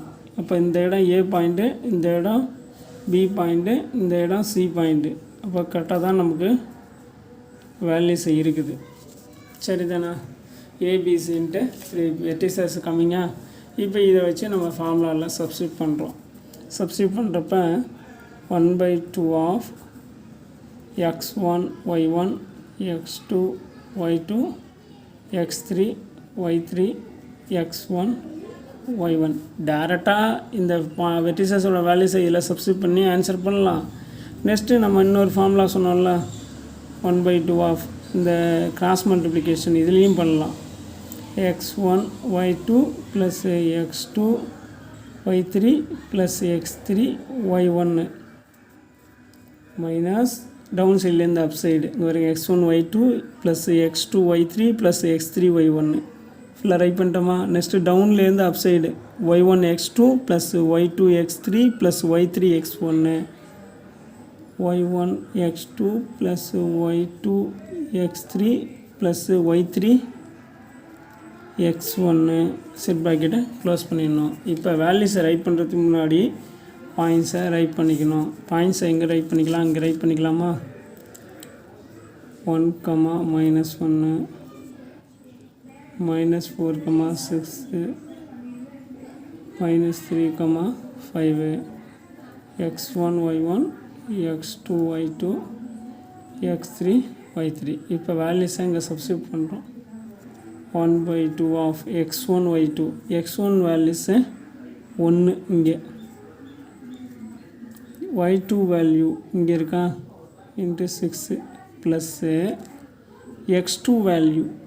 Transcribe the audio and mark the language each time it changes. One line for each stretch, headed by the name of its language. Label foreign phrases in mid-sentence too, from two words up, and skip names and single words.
Tamil: அப்போ இந்த இடம்
English: A point,
Tamil: இந்த இடம்
English: B point,
Tamil: இந்த இடம்
English: C point.
Tamil: அப்போ கரெக்டாக தான் நமக்கு வேல்யூஸ் இருக்குது. சரிதானா?
English: ABC vertices coming.
Tamil: இப்போ இதை வச்சு நம்ம ஃபார்முலாவில் சப்ஸ்டியூட் பண்ணுறோம். சப்ஸ்டியூட் பண்ணுறப்ப
English: 1/2 of x1 y1 x2 y2 x3 y3 x1 y1
Tamil: டேரெக்டாக இந்த
English: vertices values
Tamil: இதில் சப்ஸ்டியூட் பண்ணி ஆன்சர் பண்ணலாம். நெக்ஸ்ட்டு நம்ம இன்னொரு ஃபார்முலா சொன்னோம்ல,
English: 1/2 of
Tamil: இந்த
English: cross multiplication
Tamil: இதுலேயும் பண்ணலாம்.
English: x1 y2 + x2 y3 + x3 y1 minus down side up side
Tamil: இங்கே வரைக்கும்
English: x1 y2 + x2 y3 + x3 y1 fully write பண்ணிட்டோமா? next down up side y1 x2 + y2 x3 + y3 x1 y1 x2 + y2 x3 + y3 x1 set bracket close பண்ணிடணும்.
Tamil: இப்போ
English: values write
Tamil: பண்ணுறதுக்கு முன்னாடி
English: points write
Tamil: பண்ணிக்கணும். பாயிண்ட்ஸை எங்கே ரைட் பண்ணிக்கலாம், அங்கே ரைட் பண்ணிக்கலாமா. 1, -1, -4, -6, -3, -5,
English: x1, y1, x2, y2, x3, y3.
Tamil: இப்போ வேல்யூஸை இங்கே சப்ஸ்டியூட் பண்ணுறோம்.
English: 1/2 ஆஃப் x1, y2. x1 values
Tamil: 1 இங்கே,
English: y2 value
Tamil: இங்கே இருக்கா
English: into 6 plus x2 value